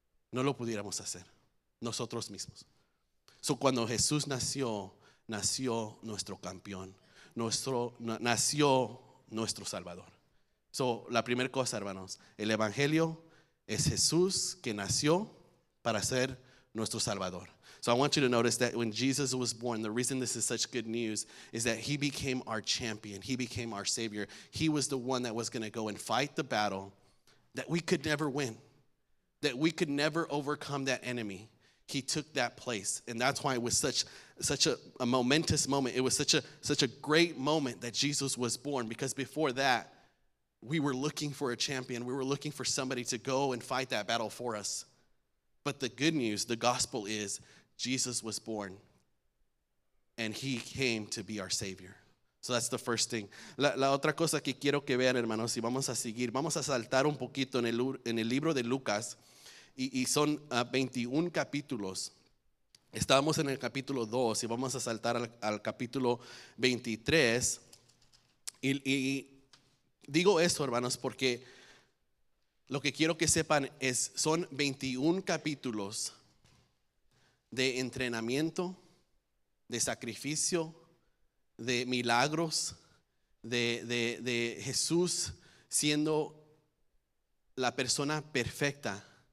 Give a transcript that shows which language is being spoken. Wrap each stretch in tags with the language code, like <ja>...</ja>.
<es>No lo pudiéramos hacer nosotros mismos. Cuando Jesús nació nuestro campeón, nació nuestro Salvador. La primera cosa, hermanos, el Evangelio es Jesús que nació para ser nuestro Salvador.</es> <en>So I want you to notice that when Jesus was born, the reason this is such good news is that he became our champion. He became our Savior. He was the one that was going to go and fight the battle that we could never win, that we could never overcome that enemy. He took that place, and that's why it was such a momentous moment. It was such a great moment that Jesus was born, because before that, we were looking for a champion. We were looking for somebody to go and fight that battle for us. But the good news, the gospel is Jesus was born, and he came to be our Savior. So that's the first thing.</en> <es>La otra cosa que quiero que vean, hermanos, y vamos a seguir, vamos a saltar un poquito en el libro de Lucas. Y son 21 capítulos. Estábamos en el capítulo 2 y vamos a saltar al capítulo 23. Y digo eso, hermanos, porque lo que quiero que sepan es, son 21 capítulos de entrenamiento, de sacrificio, de milagros, de Jesús siendo la persona perfecta.</es>